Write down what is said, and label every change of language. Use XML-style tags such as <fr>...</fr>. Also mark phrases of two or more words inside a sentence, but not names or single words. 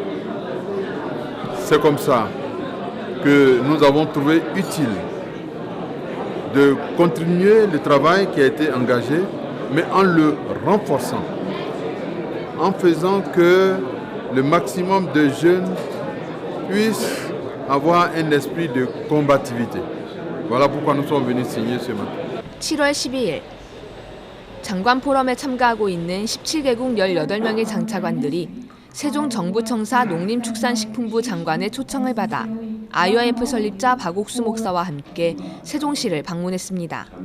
<fr>C'est comme ça que nous avons trouvé utile de continuer le travail qui a été engagé, mais en le renforçant, en faisant que le maximum de jeunes puissent avoir un esprit de combativité. Voilà pourquoi nous sommes venus signer ce matin.</fr> <ko>7월 12일 장관 포럼에 참가하고 있는 17개국 18명의 장차관들이 세종정부청사 농림축산식품부 장관의 초청을 받아 IYF 설립자 박옥수 목사와 함께 세종시를 방문했습니다.</ko>